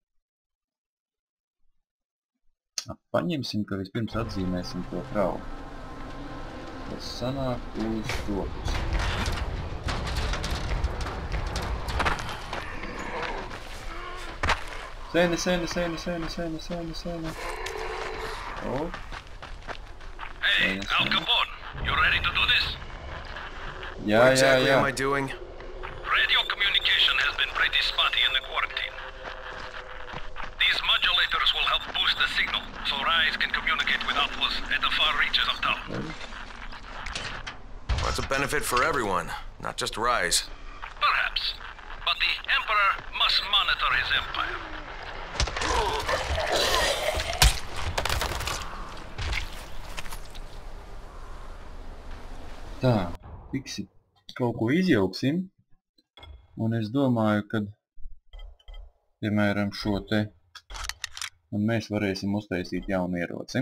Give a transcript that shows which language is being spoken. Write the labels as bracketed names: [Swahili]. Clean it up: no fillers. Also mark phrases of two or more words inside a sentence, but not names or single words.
[Latvian] Paņemsim, ka vispirms atzīmēsim to kravu. Tas sanāk uz to pusi. Sēne. O. [English] Hey, Al Capone, you ready to do this? [Latvian] Jā. [English] What exactly am I doing? Radio communication has been pretty spotty in the quarantine. These modulators will help boost the signal, so Rise can communicate with outposts at the far reaches of town. Well, it's a benefit for everyone, not just Rise. Perhaps. But the Emperor must monitor his empire. [Latvian] Tā, fiksi kaut ko izjauksim. Un es domāju, kad, piemēram, šo te, un mēs varēsim uztaisīt jaunu ieroci.